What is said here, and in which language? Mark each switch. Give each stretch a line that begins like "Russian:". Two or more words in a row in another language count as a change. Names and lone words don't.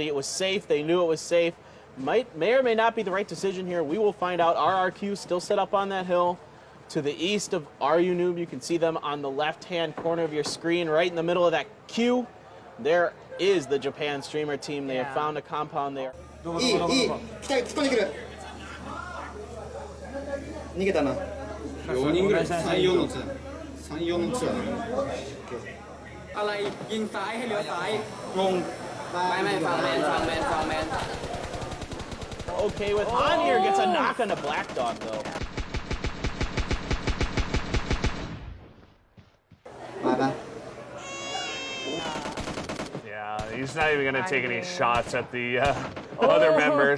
English: It was safe. They knew it was safe. May or may not be the right decision here. We will find out. RRQ still set up on that hill to the east of RU Noob. You can see them on the left-hand corner of your screen, right in the middle of that queue. There is the Japan streamer team. They have found a compound there.
Japanese: いい突っ込んでくる逃げたな4人ぐらい3-4のツー3-4のツーだね
Thai: อะไรยิงซ้ายให้เลี้ยวซ้ายงงไม่ฟังแมน
English: Okay, with Han here, gets a knock on a Black Dog, though. He's not even going to take any shots at the other members.